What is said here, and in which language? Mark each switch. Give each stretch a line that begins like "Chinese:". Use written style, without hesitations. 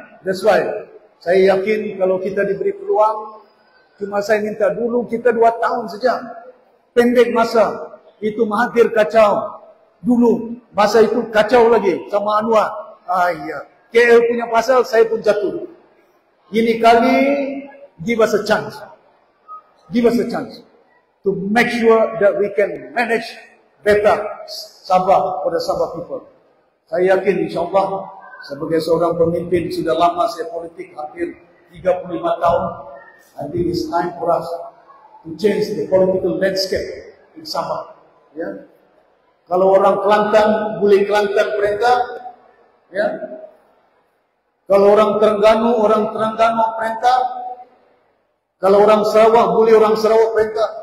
English: That's why
Malay: saya yakin kalau kita diberi peluang, cuma saya minta dulu kita 2 tahun saja. Pendek masa. Itu Mahathir kacau. Dulu masa itu kacau lagi sama Anwar. KL punya pasal, saya pun jatuh. Ini kali
English: give us a chance. Give us a chance to make sure that we can manage better Sabah pada Sabah people.
Malay: Saya yakin insyaAllah sebagai seorang pemimpin sudah lama saya politik hampir 35 tahun.
English: I think it's time for us to change the political landscape in Sabah.
Malay: Ya. Kalau orang Kelantan boleh Kelantan perintah, ya. Kalau orang Terengganu perintah. Kalau orang Sarawak boleh orang Sarawak perintah.